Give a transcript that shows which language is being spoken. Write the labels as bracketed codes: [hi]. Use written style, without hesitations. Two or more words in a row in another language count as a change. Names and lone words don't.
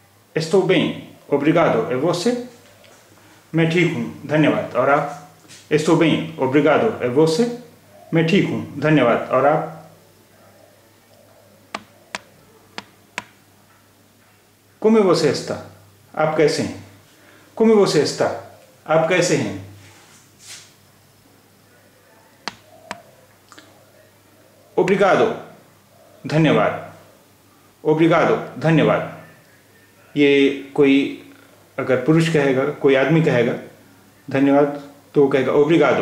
[pt] Estou bem, obrigado. E você? [hi] मैं ठीक हूँ, धन्यवाद। और आप? [pt] Estou bem, obrigado. E você? [hi] मैं ठीक हूँ, धन्यवाद। और आप? [pt] Como você está? [hi] आप कैसे हैं? [pt] Como você está? [hi] आप कैसे हैं? [pt] Obrigado, धन्यवाद। Obrigado, धन्यवाद। [hi] ये कोई अगर पुरुष कहेगा, कोई आदमी कहेगा धन्यवाद तो कहेगा ओब्रिगादो।